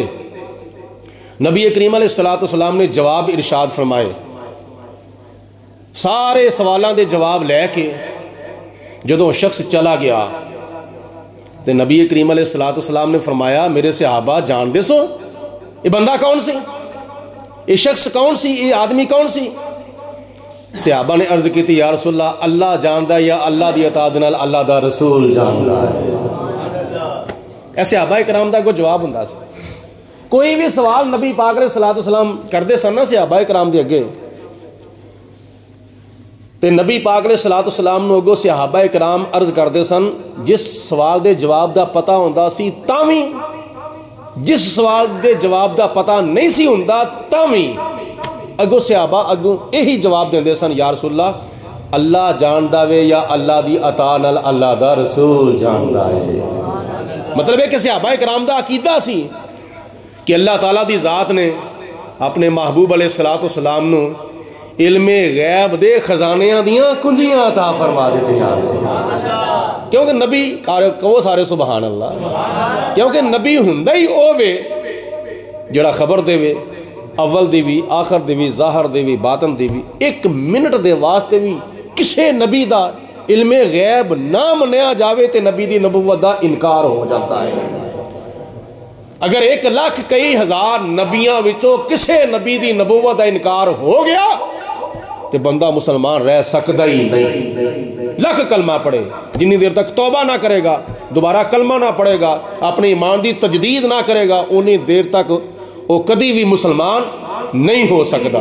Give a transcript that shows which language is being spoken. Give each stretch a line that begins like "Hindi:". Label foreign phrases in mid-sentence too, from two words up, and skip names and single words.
Punjabi: نبی کریم
Arabic: علیہ الصلوۃ والسلام
Punjabi: نے جواب ارشاد فرمائے، سارے سوالاں دے جواب لے کے جدوں شخص چلا گیا تے نبی کریم
Arabic: علیہ الصلوۃ والسلام
Punjabi: نے فرمایا میرے صحابہ جان دے سو یہ بندہ کون سی، یہ شخص کون سی، یہ آدمی کون سی؟ صحابہ نے عرض کی تھی
Arabic: یا رسول اللہ
Punjabi: اللہ جاندا ہے یا اللہ دی اطاعت نال اللہ دا رسول جاندا ہے۔ ایسے صحابہ کرام دا کوئی جواب ہوندا سی، کوئی بھی سوال نبی پاک
Arabic: علیہ الصلوۃ والسلام
Punjabi: کردے سن نا صحابہ کرام دے اگے تے نبی پاک
Arabic: علیہ الصلوۃ والسلام
Punjabi: نو اگوں صحابہ کرام عرض کردے سن جس سوال دے جواب دا پتہ ہوندا سی تاں وی جس سوال دے جواب دا پتہ نہیں سی ہوندا تاں وی اگوں صحابہ اگوں یہی جواب دیندے سن
Arabic: یا رسول اللہ
Punjabi: اللہ جاندا وے یا اللہ دی عطا نال اللہ دا رسول جاندا ہے۔ مطلب ہے کہ صحابہ کرام دا عقیدہ سی کہ اللہ تعالیٰ دی ذات نے اپنے محبوب
Arabic: علیہ الصلوۃ والسلام
Punjabi: نو علم غیب دے خزانیاں دیاں کنجیاں عطا فرما دیتیاں، کیونکہ نبی کہو سارے
Arabic: سبحان اللہ،
Punjabi: کیونکہ نبی ہوندا ہی او وے جڑا خبر دے وے اول دی بھی آخر دی بھی ظاہر دی بھی باطن دی بھی، ایک منٹ دے واسطے بھی کسے نبی دا علم غیب نہ منیا جاوے تے نبی دی نبوت دا انکار ہو جاتا ہے۔ اگر 1 لاکھ کئی ہزار نبیاں وچوں کسے نبی دی نبوت دا انکار ہو گیا تے بندہ مسلمان رہ سکتا ہی نہیں۔ لاکھ کلمہ پڑھے، جنی دیر تک توبہ نہ کرے گا، دوبارہ کلمہ نہ پڑھے گا، اپنی ایمان دی تجدید نہ کرے گا، انی دیر تک وہ کدی بھی مسلمان نہیں ہو سکتا۔